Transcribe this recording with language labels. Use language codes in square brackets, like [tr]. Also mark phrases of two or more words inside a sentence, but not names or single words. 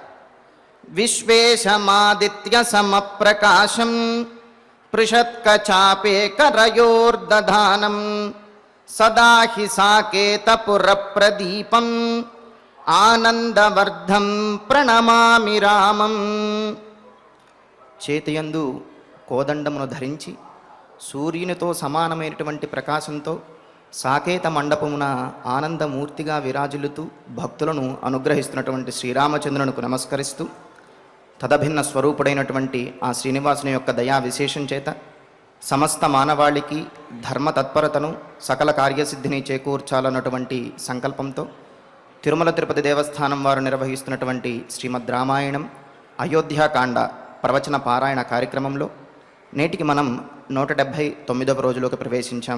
[sa] विश्वेशमादित्यसमप्रकाशं पृषत्कचापेकरयोर्दधानं सदा हि साकेतपुरप्रदीपं आनंदवर्धं प्रणमामि रामं। [te] చేతియందు కోదండమును ధరించి సూర్యునితో సమానమైనటువంటి ప్రకాశంతో సాకేత మండపమున ఆనందమూర్తిగా విరాజిల్లుతూ భక్తులను అనుగ్రహిస్తున్నటువంటి శ్రీరామచంద్రునికి నమస్కరిస్తూ తదభిన్న స్వరూపుడైనటువంటి ఆ శ్రీనివాసుని యొక్క దయా విశేషం చేత సమస్త మానవాళికి ధర్మ తత్పరతను సకల కార్యసిద్ధిని చేకూర్చాలన్నటువంటి సంకల్పంతో తిరుమల తిరుపతి దేవస్థానం వారు నిర్వహిస్తున్నటువంటి శ్రీమద్ రామాయణం అయోధ్యాకాండ ప్రవచన పారాయణ కార్యక్రమంలో నేటికి మనం 179వ రోజులోకి ప్రవేశించాం.